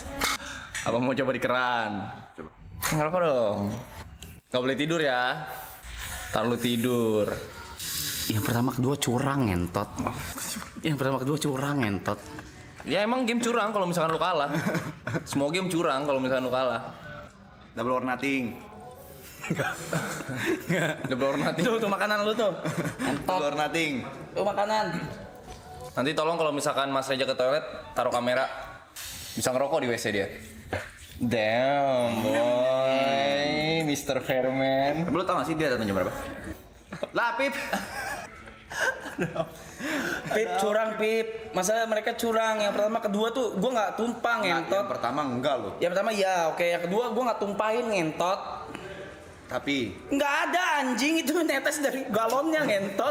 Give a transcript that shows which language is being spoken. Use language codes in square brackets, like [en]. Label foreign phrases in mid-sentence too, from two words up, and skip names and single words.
[id] Apa mau coba di keran? Coba. Ngerokok dong. Gak boleh tidur ya. Ntar lu tidur. Yang pertama kedua curang ngentot. Yang pertama kedua curang ngentot. Ya emang game curang kalau misalkan lu kalah. Semua game curang kalau misalkan lu kalah. [en] Double or nothing. Double or nothing. [id] Tuh makanan lu tuh. [en] Double or nothing. [id] Tuh makanan. Nanti tolong kalau misalkan Mas Reja ke toilet, taruh kamera. Bisa ngerokok di WC dia. [en] Damn, boy. Mr. Fairman. [id] Lu tau gak sih dia datang jam berapa? Lah, Pip. Pip curang Pip. Masa mereka curang. Yang pertama kedua tuh gua nggak tumpang ngentot. Yang pertama enggak lo. Yang pertama ya oke. Yang kedua gua nggak tumpahin ngentot. Tapi Nggak ada anjing itu netes dari galonnya ngentot.